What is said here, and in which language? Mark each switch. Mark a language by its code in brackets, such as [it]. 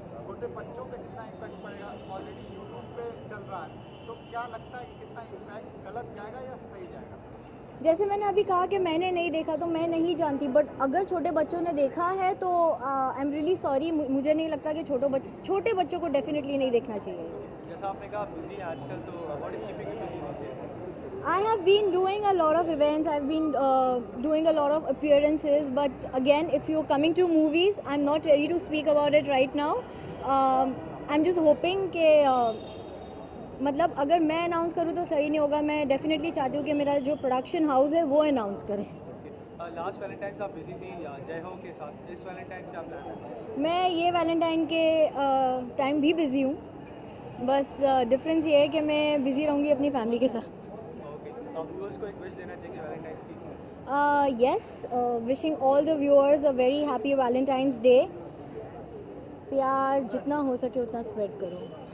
[hi] छोटे बच्चों पे कितना इम्पैक्ट पड़ेगा? ऑलरेडी यूट्यूब पे चल रहा है, तो क्या लगता है कि कितना इम्पैक्ट गलत जाएगा या सही जाएगा? जैसे मैंने अभी कहा कि मैंने नहीं देखा तो मैं नहीं जानती, बट अगर छोटे बच्चों ने देखा है तो [en] I am really sorry. [hi] मुझे नहीं लगता कि छोटे बच्चों को डेफिनेटली नहीं देखना चाहिए। जैसा आपने कहा बिजी है आजकल, तो [en] What is keeping you busy? I have been doing a lot of events, I've been doing a lot of appearances, but again, if you're coming to movies, I'm not ready to speak about it right now. I'm just hoping [hi] कि मतलब अगर मैं announce करूँ तो सही नहीं होगा। मैं डेफिनेटली चाहती हूँ कि मेरा जो प्रोडक्शन हाउस है वो अनाउंस करे। लास्ट वैलेंटाइन आप बिजी थी जय हो के साथ, इस वैलेंटाइन क्या प्लान है? मैं ये वैलेंटाइन के टाइम भी बिज़ी हूँ, बस डिफरेंस ये है कि मैं बिज़ी रहूँगी अपनी फैमिली के साथ। तो व्यूअर्स को एक विश देना चाहिए वैलेंटाइंस की? [en] Yes, wishing all the viewers a very happy Valentine's Day. [hi] प्यार जितना हो सके उतना स्प्रेड करो।